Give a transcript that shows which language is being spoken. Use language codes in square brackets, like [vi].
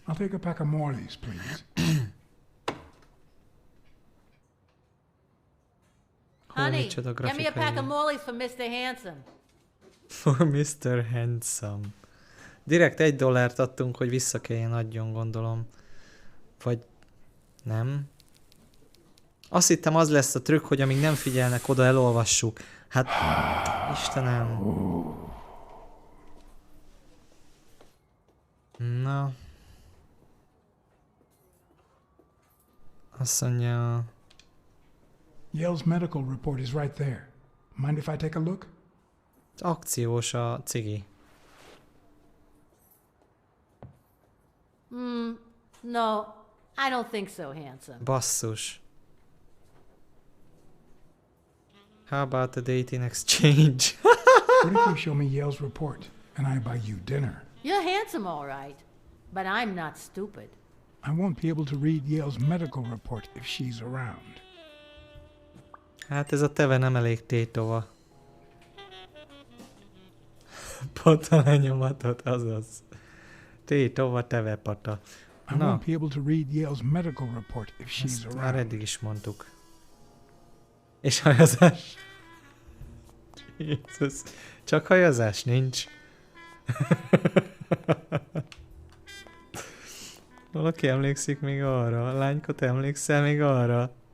[en] I'll take a pack of Morleys, please. Honey, get me a pack of Morleys for Mr. Handsome. For Mr. Handsome. [hu] Direkt $1 adtunk, hogy vissza kelljen adjon, gondolom. Vagy nem. Azt hittem, az lesz a trükk, hogy amíg nem figyelnek oda, elolvassuk. Hát, Istenem. Na. Azt mondja... [en] Yale's medical report is right there. Mind if I take a look? [hu] Akciós a cigi. [en] No, I don't think so, handsome. [hu] Basszus. [en] How about the date in exchange? What if you show me Yale's report and I buy you dinner? You're handsome, all right, but I'm not stupid. I won't be able to read Yale's medical report if she's around. [hu] Hát ez a teve nem elég tétova. Pata lenyomatot, azaz. Tétova teve pata. [en] I won't be able to read Yale's medical report if she's [hu] ezt [en] around. [hu] már eddig is mondtuk. És hajazás. Jézus. Csak hajazás nincs. Valaki emlékszik még arra? Lánykot, emlékszel még arra?